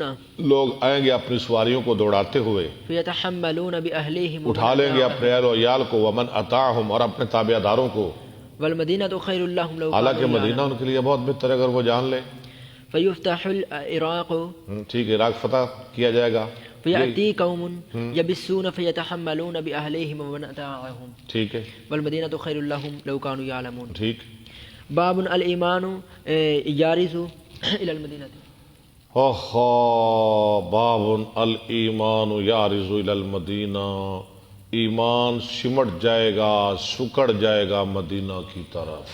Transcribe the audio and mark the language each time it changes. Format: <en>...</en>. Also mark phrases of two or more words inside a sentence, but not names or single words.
<ur>لوگ آئیں گے اپنی سواریوں کو دوڑاتے ہوئے،</ur> <ar>فیتحملون باہلہم.</ar> <ur>اٹھا لیں گے اپنے اہل و عیال کو.</ur> <ar>ومن اطاعہم،</ar> <ur>اور اپنے تابع داروں کو.</ur> <ar>والمدینہ خیر لہم لو</ar> <ur>حالانکہ</ur> <ar>کانوا.</ar> <ur>مدینہ ان کے لیے بہت بہتر ہے اگر وہ جان لیں.</ur> <ar>فیفتح العراق.</ar> <ur>ٹھیک ہے، عراق فتح کیا جائے گا.</ur> <ar>فیأتی قوم یبسون فیتحملون باہلہم ومن اطاعہم.</ar> <ur>ٹھیک ہے،</ur> <ar>والمدینہ خیر لہم لو کانوا یعلمون.</ar> <ur>ٹھیک.</ur> <ar>باب الایمان یارث الی المدینہ. باب الایمان یارز الی المدینہ.</ar> <ur>ایمان سمٹ جائے گا، سکڑ جائے گا مدینہ کی طرف.</ur>